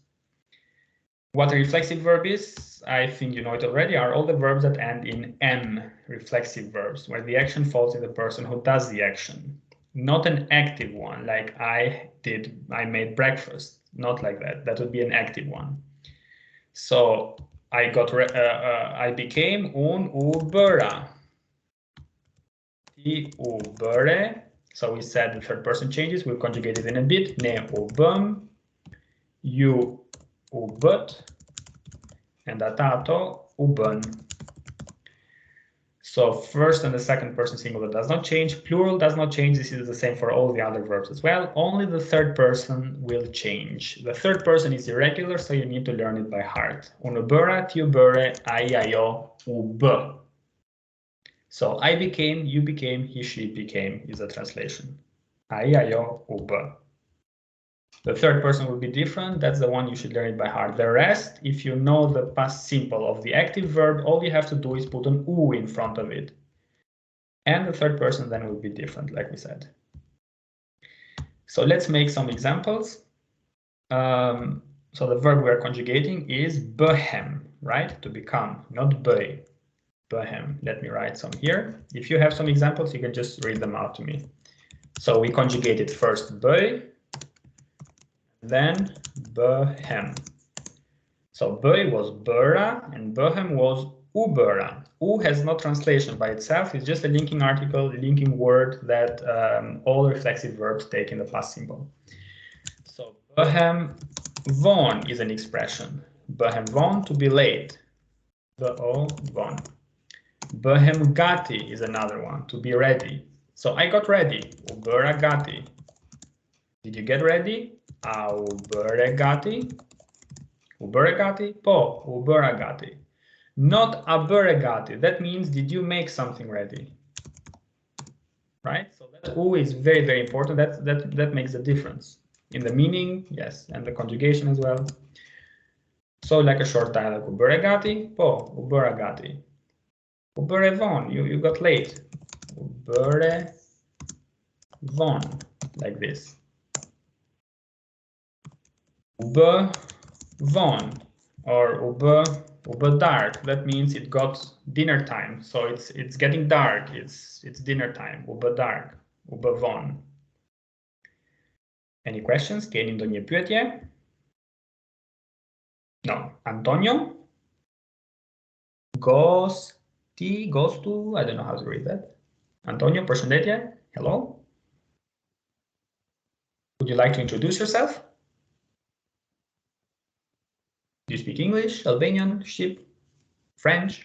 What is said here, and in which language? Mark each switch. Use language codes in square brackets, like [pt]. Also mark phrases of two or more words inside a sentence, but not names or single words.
[en] What a reflexive verb is, I think you know it already, are all the verbs that end in M, reflexive verbs, where the action falls in the person who does the action. Not an active one, like I made breakfast. Not like that. That would be an active one. So I became [sq] un u bëra. Ti u bëre. [en] So we said the third person changes. We'll conjugate it in a bit. [sq] Ne u bëm. You u bët. And ata ato u bën. [en] So first and the second person singular does not change. Plural does not change. This is the same for all the other verbs as well. Only the third person will change. The third person is irregular, so you need to learn it by heart. [sq] Unë bëra, ti u bëre, ai, ajo, u bë. [en] So I became, you became, he, she became is the translation. [sq] Ai, ajo, u bë. [en] The third person will be different. That's the one you should learn it by heart. The rest, if you know the past simple of the active verb, all you have to do is put an u in front of it. And the third person then will be different, like we said. So let's make some examples. So the verb we are conjugating is bëhem, right? To become, not bëj. Bëhem. Let me write some here. If you have some examples, you can just read them out to me. So we conjugated first bëj, then bëhem. So bëj was bëra and bëhem was [sq] u bëra. [en] U has no translation by itself. It's just a linking article, linking word that all reflexive verbs take in the past simple. So [sq] bëhem von [en] is an expression. [sq] Bëhem von, [en] to be late. [sq] Bë-o von. Bëhem gati [en] is another one, to be ready. So I got ready. [sq] U bëra gati. [en] Did you get ready? [sq] A u bëre gati? U bëre gati? Po, u bëra gati. Not a bëre gati. [en] That means, did you make something ready? Right? So that u is very, very important. That makes a difference. In the meaning, yes, and the conjugation as well. So like a short dialogue. [sq] U bëre gati? Po, u bëra gati. U bëre von. [en] You got late. [sq] U bëre von. [en] Like this. [sq] U bë von, or u bë dark. [en] That means it got dinner time. So it's getting dark. It's dinner time. [sq] U bë dark. U bë von. [en] Any questions? [sq] Keni ndonjë pyetje? [en] No. Antonio? Gostu? I don't know how to read that. [sq] Antonio, përshëndetje. Hello? [en] Would you like to introduce yourself? Do you speak English, Albanian, Shqip, French?